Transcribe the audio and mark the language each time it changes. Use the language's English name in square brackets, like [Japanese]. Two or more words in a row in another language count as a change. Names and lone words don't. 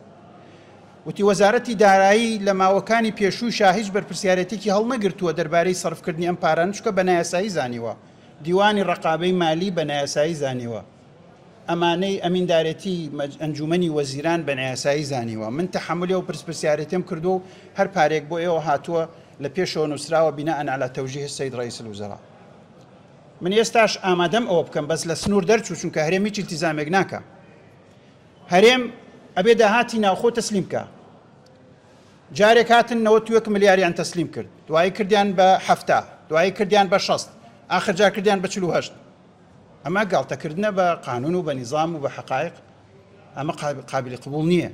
[Central Kurdish] وتی وەزارەتی دارایی لە ماوەکانی پێشووشا هیچ بەرپرسیارەتێکی هەڵنەگرتووە دەربارەی سەرفکردنی ئەم پاران چکە بە نایاسایی زانیوە دیوانی ڕقابەی مالی بە نایاسایی زانیوە ئەمانەی ئەمیندارەتی ئەنجومەنی وەزیران بە نایاسایی زانیوە من تەحملی و پرسپرسیارەتیم کردو و هەر پارێک بۆ ئێوە هاتووە لە پێشەوە نووسراوە [Arabic] بیناء على توجیه السید رئیس الوزراء. [Central Kurdish] من ئێستاش ئامادەم ئەوە بکەم بەس لە سنوور دەرچوو چونکە هەرێم هیچ التیزامێک ناکە. هەرێم ئەبێ داهاتی ناوخۆ تەسلیم بکە. جارێک هاتن 91 ملیاریان تەسلیم کرد دوایی کردیان بە 7 دوایی کردیان بە 6 آخر جار کردیان بە 48 ئەمە گاڵتەکردنە بە قانون و بە نیظام و بە حقایق ئەمە قابلی قبول نییە.